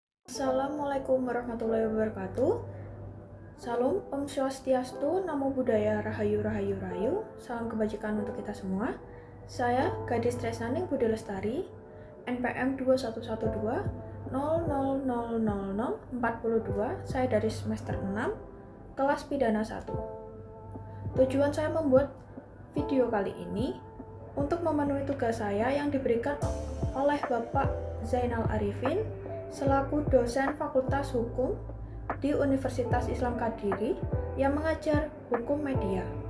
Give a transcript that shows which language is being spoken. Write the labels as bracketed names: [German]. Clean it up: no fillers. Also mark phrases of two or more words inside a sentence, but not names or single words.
[Arabic] Assalamualaikum warahmatullahi wabarakatuh. [Indonesian] Salam [Sanskrit] Om Swastiastu, [Pali] Namo Buddhaya, [Indonesian] Rahayu Rahayu Rahayu. Salam kebajikan untuk kita semua. Saya Gadis Tresnaning Budi Lestari, NPM 2112 000042. Saya dari semester 6, kelas pidana 1. Tujuan saya membuat video kali ini untuk memenuhi tugas saya yang diberikan oleh Bapak Zainal Arifin selaku dosen Fakultas Hukum di Universitas Islam Kadiri yang mengajar hukum media.